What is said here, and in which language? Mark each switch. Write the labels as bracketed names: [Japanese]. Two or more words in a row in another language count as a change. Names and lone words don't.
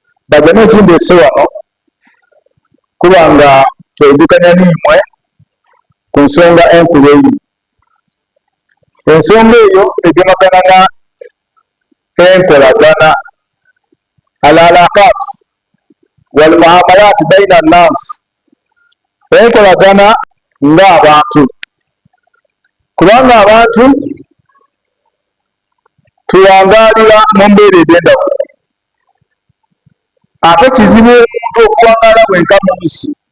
[Ganda] bagane ekindese wano kubanga twedukanya nimwe ku nsonga enkulu eyo. Ensonga eyo egemagana enkolagana [Arabic] العلاقات والمعاملات بين الناس, [Ganda] enkolagana ng'abantu, kubanga abantu tuwangalira mu mbeera ed'endawulo. Ate kizibu omuntu okuwangala bwenka mu nsi.